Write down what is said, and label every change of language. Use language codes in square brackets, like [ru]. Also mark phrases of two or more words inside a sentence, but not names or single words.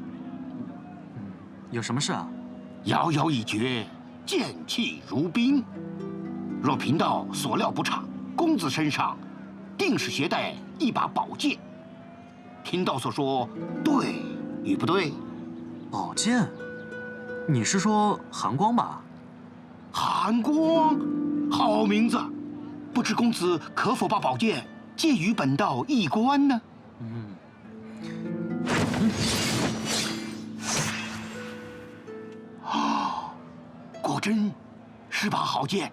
[zh] 有什麼事啊？搖搖一絕，劍氣如冰。若貧道所料不差，公子身上定是攜帶一把寶劍。貧道所說對與不對？宝剑？你是说寒光吧？寒光，好名字。不知公子可否把宝剑借与本道一观呢？果真是把好剑。